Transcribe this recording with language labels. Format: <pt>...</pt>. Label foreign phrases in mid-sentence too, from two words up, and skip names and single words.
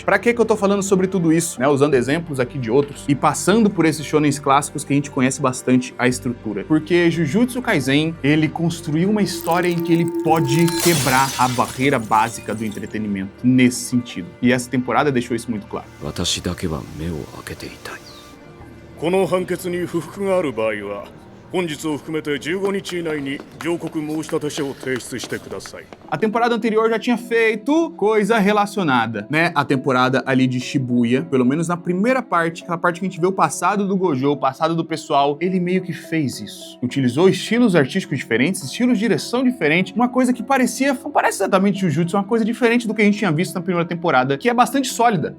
<pt>Para que eu tô falando sobre tudo isso, né? Usando exemplos aqui de outros e passando por esses shonens clássicos que a gente conhece bastante a estrutura. Porque Jujutsu Kaisen, ele construiu uma história em que ele pode quebrar a barreira básica do entretenimento nesse sentido. E essa temporada deixou isso muito claro.</pt> <ja>私だけは目を開けていたい。この判決に不服がある場合は本日を含めて15日以内に上告申立書を提出してください。</ja> <pt>A temporada anterior já tinha feito coisa relacionada, né? A temporada ali de Shibuya, pelo menos na primeira parte, aquela parte que a gente vê o passado do Gojo, o passado do pessoal, ele meio que fez isso. Utilizou estilos artísticos diferentes, estilos de direção diferente, uma coisa que parece exatamente Jujutsu, uma coisa diferente do que a gente tinha visto na primeira temporada, que é bastante sólida, né?</pt>